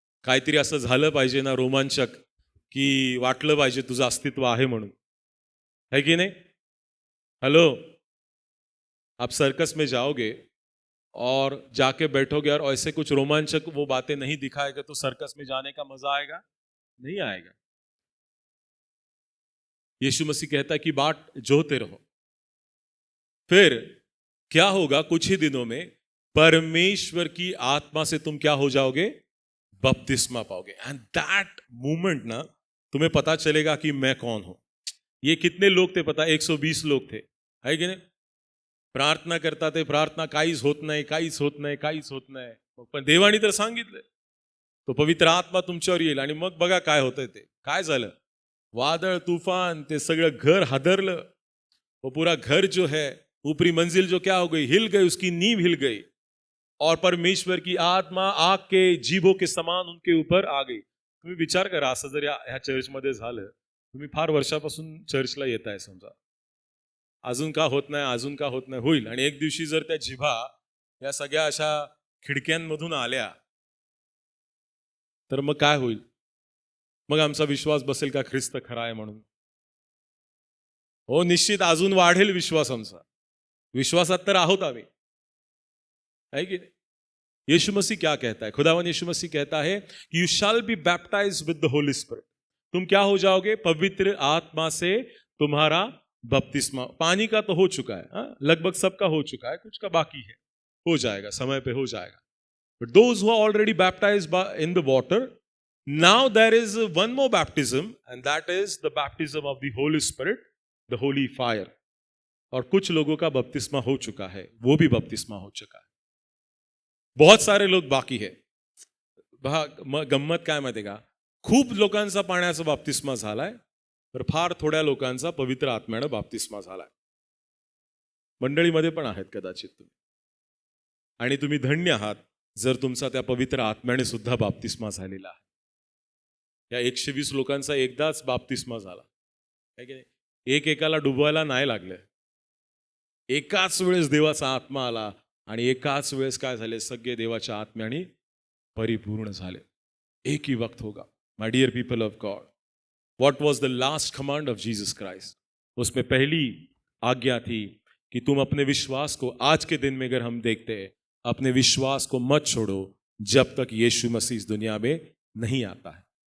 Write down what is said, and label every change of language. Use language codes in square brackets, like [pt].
[mr] काहीतरी असं झालं पाहिजे ना रोमांचक, की वाटलं पाहिजे तुझं अस्तित्व आहे म्हणून, [hi] है कि नहीं? हेलो, आप सर्कस में जाओगे और जाके बैठोगे और ऐसे कुछ रोमांचक वो बातें नहीं दिखाएगा तो सर्कस में जाने का मजा आएगा? नहीं आएगा। यीशु मसीह कहता है कि बाट जोते रहो। फिर क्या होगा? कुछ ही दिनों में परमेश्वर की आत्मा से तुम क्या हो जाओगे? बपतिस्मा पाओगे। [en] and that moment [hi] ना तुम्हें पता चलेगा कि मैं कौन हूं। ये कितने लोग थे पता? 120 लोग थे, [mr] है की नाही? प्रार्थना करता ते, प्रार्थना काहीच होत नाही, काहीच होत नाही, काहीच होत नाही, पण देवाने तर सांगितलं तो पवित्र आत्मा तुमच्यावर येईल। आणि मग बघा काय होतंय ते, काय झालं? वादळ तूफान, ते सगळं घर हादरलं। [hi] वो पूरा घर जो है, ऊपरी मंजिल जो क्या हो गई? हिल गई, उसकी नींव हिल गई और परमेश्वर की आत्मा आग के जीभों के समान उनके ऊपर आ गई। [mr] तुम्ही विचार करा, असं जर ह्या चर्चमध्ये झालं, तुम्ही फार वर्षापासून चर्चला येताय समजा, अजून का होत नाही, अजून का होत नाही, होईल। आणि एक दिवशी जर त्या जिभा या सगळ्या अशा खिडक्यांमधून आल्या तर मग काय होईल? मग आमचा विश्वास बसेल का ख्रिस्त खरा आहे म्हणून? हो, निश्चित अजून वाढेल विश्वास आमचा। विश्वासात तर आहोत आम्ही, [hi] है की नहीं? यीशु मसीह क्या कहता है? खुदावन यीशु मसीह कहता है कि [en] You shall be baptised with the holy spirit. [hi] तुम क्या हो जाओगे? पवित्र आत्मा से तुम्हारा बपतिस्मा। पानी का तो हो चुका है, हाँ? लगभग सबका हो चुका है, कुछ का बाकी है, हो जाएगा, समय पे हो जाएगा। [en] But those who are already baptized in the water, now there is one more baptism, and that is the baptism of the Holy Spirit, the holy fire. [hi] और कुछ लोगों का बपतिस्मा हो चुका है, वो भी बपतिस्मा हो चुका है, बहुत सारे लोग बाकी है। [mr] गंमत काय माहिती का? खूप लोकांचा पाण्याचा बाप्तिस्मा झालाय, तर फार थोड्या लोकांचा पवित्र आत्म्यानं बाप्तिस्मा झालाय। मंडळीमध्ये पण आहेत कदाचित तुम्ही, आणि तुम्ही धन्य आहात जर तुमचा त्या पवित्र आत्म्याने सुद्धा बाप्तिस्मा झालेला आहे। या 120 लोकांचा एकदाच बाप्तिस्मा झाला, [hi] है की नाही? [mr] एक एकाला डुबवायला नाही लागले, एकाच वेळेस देवाचा आत्मा आला आणि एकाच वेळेस काय झाले? सगळे देवाच्या आत्म्याने परिपूर्ण झाले। [hi] एक ही वक्त होगा। [en] My dear people of God, what was the last command of Jesus Christ? [hi] उसमें पहली आज्ञा थी कि तुम अपने विश्वास को, आज के दिन में अगर हम देखते हैं, अपने विश्वास को मत छोड़ो जब तक यीशु मसीह इस दुनिया में नहीं आता है।